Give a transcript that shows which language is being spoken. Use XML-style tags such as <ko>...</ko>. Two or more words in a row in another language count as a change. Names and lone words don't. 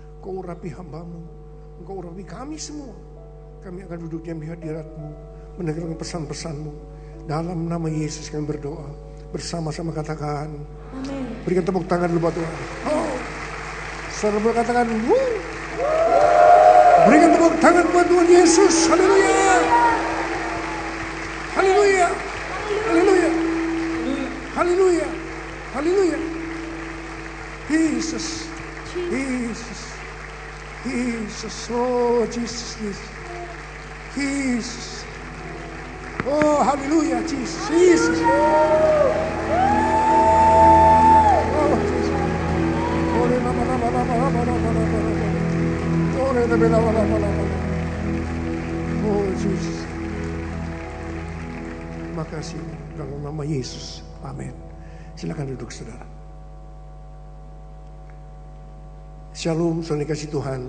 <id>Engkau urapi hamba-Mu, Engkau urapi kami semua. Kami akan duduk diam di hadirat-Mu, mendengarkan pesan-pesan-Mu. Dalam nama Yesus kami berdoa. Bersama-sama katakan. Amin. Berikan tepuk tangan dulu buat Tuhan. Oh, saudara katakan, wuh. Berikan tepuk tangan buat Tuhan Yesus. Haleluya. Haleluya. Haleluya. Haleluya. Haleluya. Jesus. Jesus. Jesus. Oh, Jesus. Jesus. Oh, haleluya. Jesus. Jesus. Oh, Jesus. Oh, Jesus. Terima kasih dalam nama Yesus. Amin. Silakan duduk, saudara. Shalom, saudara kasih Tuhan.</id>